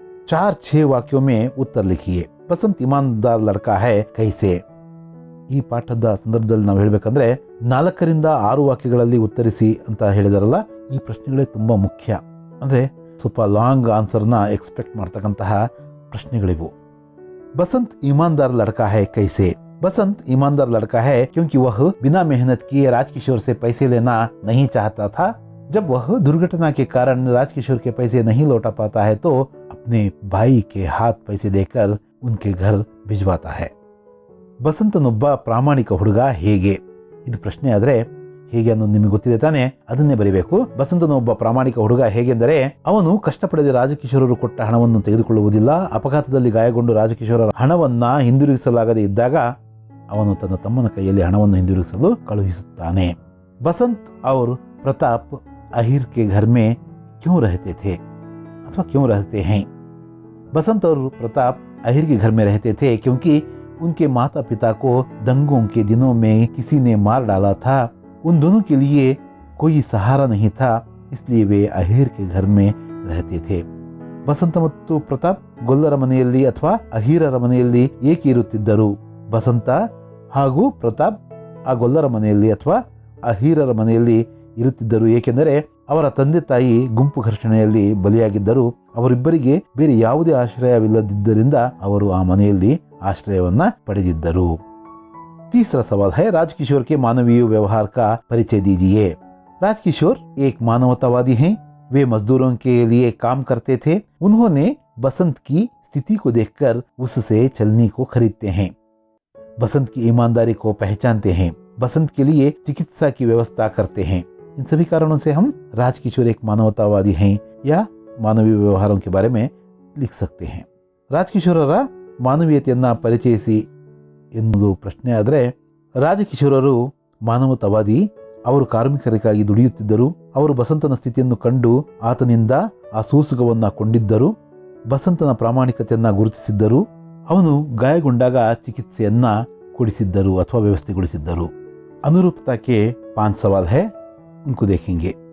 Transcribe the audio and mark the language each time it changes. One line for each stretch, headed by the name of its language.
Hindi: 4-6 ವಾಕ್ಯೋं में उत्तर लिखिए. बसंत ईमानदार लड़का है कैसे?
Kannada: ಈ ಪಾಠದ ಸಂದರ್ಭದಲ್ಲಿ ನಾವು ಹೇಳ್ಬೇಕಂದ್ರೆ 4-6 ವಾಕ್ಯಗಳಲ್ಲಿ ಉತ್ತರಿಸಿ ಅಂತ ಹೇಳಿದಾರಲ್ಲ, ಈ ಪ್ರಶ್ನೆಗಳೇ ತುಂಬಾ ಮುಖ್ಯ. ಅಂದ್ರೆ ಸ್ವಲ್ಪ
English: long ಆನ್ಸರ್ನ expect
Kannada: ಮಾಡ್ತಕ್ಕಂತಹ ಪ್ರಶ್ನೆಗಳಿವು.
Hindi: बसंत ईमानदार लड़का है कैसे? बसंत ईमानदार लड़का है क्योंकि वह बिना मेहनत किए राजकिशोर से पैसे लेना नहीं चाहता था. जब वह दुर्घटना के कारण राजकिशोर के पैसे नहीं लौटा पाता है तो अपने भाई के हाथ पैसे देकर उनके घर भिजवाता है.
Kannada: ಬಸಂತನೊಬ್ಬ ಪ್ರಾಮಾಣಿಕ ಹುಡುಗ ಹೇಗೆ? ಇದು ಪ್ರಶ್ನೆ ಆದ್ರೆ ಹೇಗೆ ಅನ್ನೋದು ನಿಮಗೆ ಗೊತ್ತಿದೆ ತಾನೆ, ಅದನ್ನೇ ಬರೀಬೇಕು. ಬಸಂತನೊಬ್ಬ ಪ್ರಾಮಾಣಿಕ ಹುಡುಗ ಹೇಗೆಂದರೆ, ಅವನು ಕಷ್ಟಪಡದೆ ರಾಜಕಿಶೋರರು ಕೊಟ್ಟ ಹಣವನ್ನು ತೆಗೆದುಕೊಳ್ಳುವುದಿಲ್ಲ. ಅಪಘಾತದಲ್ಲಿ ಗಾಯಗೊಂಡು ರಾಜಕಿಶೋರರ ಹಣವನ್ನ ಹಿಂದಿರುಗಿಸಲಾಗದೆ ಇದ್ದಾಗ ಅವನು ತನ್ನ ತಮ್ಮನ ಕೈಯಲ್ಲಿ ಹಣವನ್ನು ಹಿಂದಿರುಗಿಸಲು ಕಳುಹಿಸುತ್ತಾನೆ.
Hindi: बसंत और प्रताप अहिर के घर में क्यों रहते थे अथवा क्यों रहते हैं? बसंत और प्रताप अहिर के घर में रहते थे क्योंकि उनके माता पिता को दंगों के दिनों में किसी ने मार डाला था. उन दोनों के लिए कोई सहारा नहीं था, इसलिए वे अहिर के घर में रहते थे.
Kannada: ಬಸಂತ ಮತ್ತು ಪ್ರತಾಪ್ ಗೊಲ್ಲರ ಮನೆಯಲ್ಲಿ ಅಥವಾ ಅಹಿರರ ಮನೆಯಲ್ಲಿ ಏಕೆ ಇರುತ್ತಿದ್ದರು? ಬಸಂತ ಹಾಗೂ ಪ್ರತಾಪ್ ಆ ಗೊಲ್ಲರ ಮನೆಯಲ್ಲಿ ಅಥವಾ ಅಹಿರರ ಮನೆಯಲ್ಲಿ ಇರುತ್ತಿದ್ದರು ಏಕೆಂದರೆ ಅವರ ತಂದೆ ತಾಯಿ ಗುಂಪು ಘರ್ಷಣೆಯಲ್ಲಿ ಬಲಿಯಾಗಿದ್ದರು. ಅವರಿಬ್ಬರಿಗೆ ಬೇರೆ ಯಾವುದೇ ಆಶ್ರಯವಿಲ್ಲದಿದ್ದರಿಂದ ಅವರು ಆ ಮನೆಯಲ್ಲಿ ಆಶ್ರಯವನ್ನ ಪಡೆದಿದ್ದರು.
Hindi: 3रा सवाल है, राजकिशोर के मानवीय व्यवहार का परिचय दीजिए. राजकिशोर एक मानवतावादी हैं. वे मजदूरों के लिए काम करते थे. उन्होंने बसंत की स्थिति को देखकर उससे छलनी को खरीदते हैं. बसंत की ईमानदारी को पहचानते हैं. बसंत के लिए चिकित्सा की व्यवस्था करते हैं. इन सभी कारणों से हम राजकिशोर एक मानवतावादी हैं या मानवीय व्यवहारों के बारे में लिख सकते हैं.
Kannada: ರಾಜಕಿಶೋರರ ಮಾನವೀಯತೆಯನ್ನ ಪರಿಚಯಿಸಿ ಎನ್ನುವುದು ಪ್ರಶ್ನೆ ಆದರೆ, ರಾಜಕಿಶೋರರು ಮಾನವತಾವಾದಿ. ಅವರು ಕಾರ್ಮಿಕರಿಗಾಗಿ ದುಡಿಯುತ್ತಿದ್ದರು. ಅವರು ಬಸಂತನ ಸ್ಥಿತಿಯನ್ನು ಕಂಡು ಆತನಿಂದ ಆ ಸೂಸುಗವನ್ನ ಕೊಂಡಿದ್ದರು. ಬಸಂತನ ಪ್ರಾಮಾಣಿಕತೆಯನ್ನ ಗುರುತಿಸಿದ್ದರು. ಅವನು ಗಾಯಗೊಂಡಾಗ ಚಿಕಿತ್ಸೆಯನ್ನ ಕೊಡಿಸಿದ್ದರು ಅಥವಾ ವ್ಯವಸ್ಥೆಗೊಳಿಸಿದ್ದರು.
Hindi: अनुरूपता के 5 सवाल है, उनको देखेंगे.